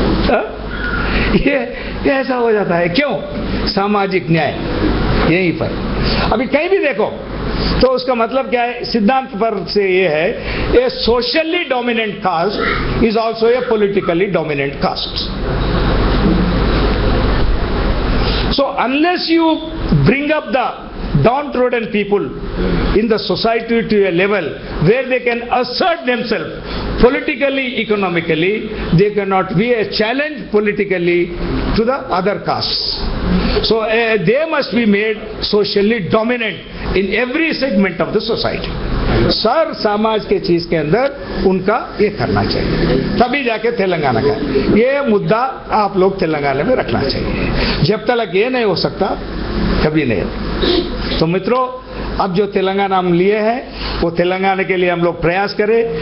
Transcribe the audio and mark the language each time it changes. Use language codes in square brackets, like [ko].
[hi] ये ऐसा हो जाता है। क्यों? सामाजिक न्याय यहीं पर। अभी कहीं भी देखो तो उसका मतलब क्या है? सिद्धांत पर से ये है, [en] A socially dominant caste is also a politically dominant caste. So unless you bring up the downtrodden people in the society to a level where they can assert themselves politically, economically, they cannot be a challenge politically to the other castes. So they must be made socially dominant in every segment of the society. [hi] Sir समाज के चीज के अंदर उनका ये करना चाहिए, तभी जाके तेलंगाना का ये मुद्दा आप लोग तेलंगाना में रखना चाहिए। जब तक ये नहीं हो सकता कभी नहीं। तो मित्रों, अब जो तेलंगाना हम लिए हैं वो तेलंगाना के लिए हम लोग प्रयास करें।